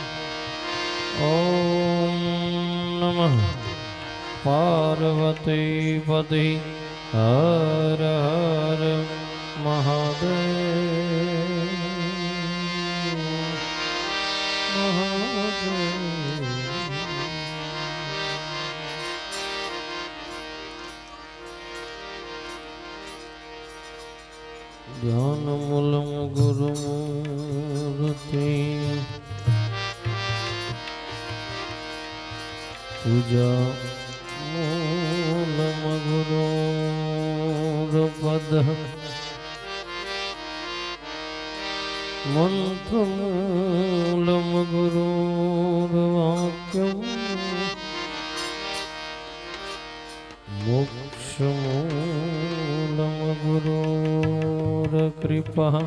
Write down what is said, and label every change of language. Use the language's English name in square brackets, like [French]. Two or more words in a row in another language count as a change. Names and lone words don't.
[Sanskrit] ओम नमः पार्वती पति हर हर महादेव महादेव। ध्यान मूलम गुरुमूर्ति पूजा मूलम गुरुर्पद मंत्र मूलम गुरुर्वाक्यम मोक्ष मूलम गुरुर्कृपा।